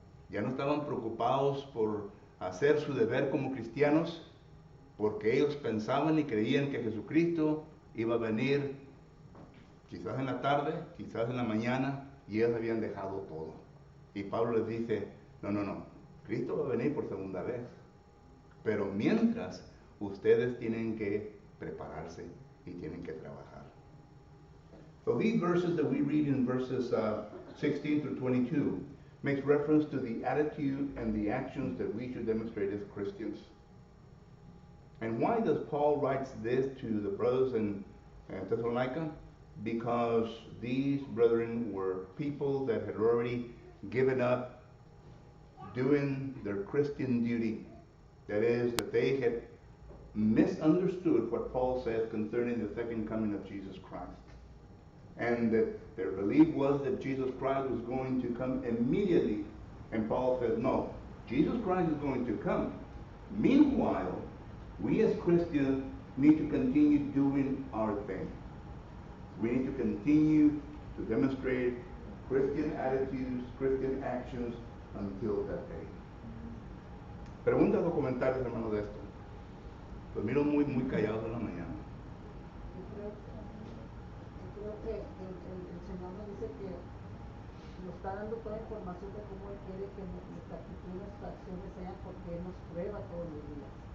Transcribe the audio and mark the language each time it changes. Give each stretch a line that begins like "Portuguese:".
Spanish: Ya no estaban preocupados por hacer su deber como cristianos, porque ellos pensaban y creían que Jesucristo iba a venir quizás en la tarde, quizás en la mañana, y ellos habían dejado todo. Y Pablo les dice, no, Cristo va a venir por segunda vez, pero mientras ustedes tienen que prepararse y tienen que trabajar.
English: So these verses that we read in verses 16 through 22 makes reference to the attitude and the actions that we should demonstrate as Christians. And why does Paul write this to the brothers in Thessalonica? Because these brethren were people that had already given up doing their Christian duty. That is, that they had misunderstood what Paul says concerning the second coming of Jesus Christ. And that their belief was that Jesus Christ was going to come immediately. And Paul says, no, Jesus Christ is going to come. Meanwhile, we as Christians need to continue doing our thing. We need to continue to demonstrate Christian attitudes, Christian actions until that day.
Spanish: Preguntas o comentarios, hermanos, de esto. Los miro muy callados en la mañana. Yo creo que el Señor nos dice que nos está dando toda información de cómo Él quiere que nuestra actitud, nuestras acciones sean, porque Él nos prueba todos los días.